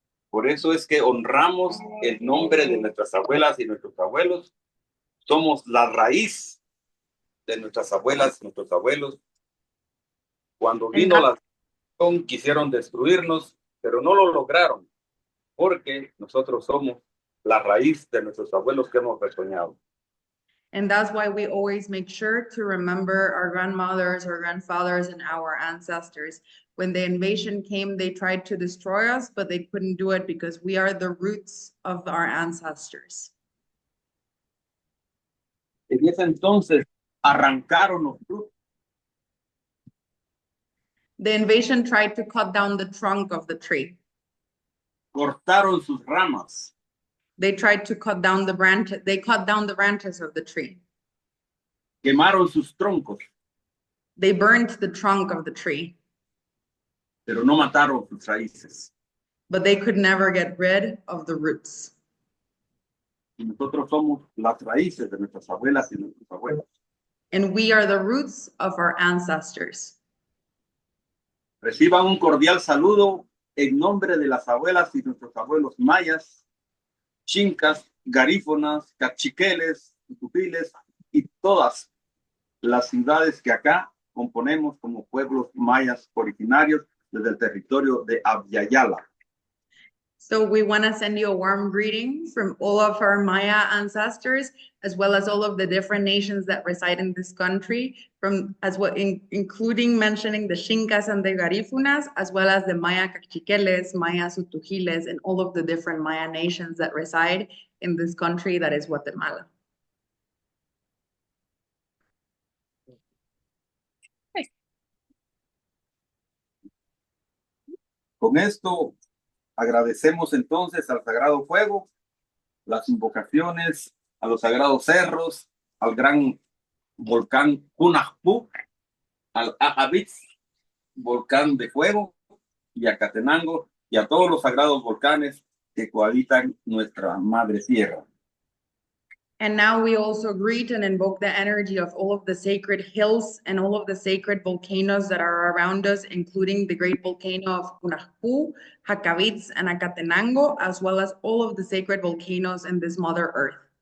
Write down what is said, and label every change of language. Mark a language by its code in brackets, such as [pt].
[es] Por eso es que honramos el nombre de nuestras abuelas y nuestros abuelos. Somos la raíz de nuestras abuelas y nuestros abuelos. Cuando vino la destrucción, quisieron destruirnos, pero no lo lograron, porque nosotros somos la raíz de nuestros abuelos que hemos retoñado. [en] And that's why we always make sure to remember our grandmothers, our grandfathers, and our ancestors. When the invasion came, they tried to destroy us, but they couldn't do it because we are the roots of our ancestors. [es] En ese entonces arrancaron los frutos, [en] The invasion tried to cut down the trunk of the tree. [es] cortaron sus ramas, [en] They tried to cut down the branch. They cut down the branches of the tree. [es] quemaron sus troncos, [en] They burned the trunk of the tree, [es] pero no mataron sus raíces. [en] but they could never get rid of the roots. [es] Y nosotros somos las raíces de nuestras abuelas y nuestros abuelos. [en] And we are the roots of our ancestors. [es] Reciban un cordial saludo en nombre de las abuelas y nuestros abuelos mayas, chincas, garífonas, cachiqueles, tutupiles y todas las ciudades que acá componemos como pueblos mayas originarios desde el territorio de Abyayala. [en] So we want to send you a warm greeting from all of our Maya ancestors, as well as all of the different nations that reside in this country, from as well including mentioning the Xincas and the Garífunas, as well as the Maya Cachiqueles, Maya Sutujiles, and all of the different Maya nations that reside in this country that is Guatemala. [es] Con esto agradecemos entonces al Sagrado Fuego, las invocaciones a los sagrados cerros, al gran volcán Hunahpu, al Ajavitz, volcán de fuego, y a Catenango, y a todos los sagrados volcanes que cohabitan nuestra madre tierra. [en] And now we also greet and invoke the energy of all of the sacred hills and all of the sacred volcanoes that are around us, including the great volcano of Punahpu, Hakavitz, and Acatenango, as well as all of the sacred volcanoes in this Mother Earth.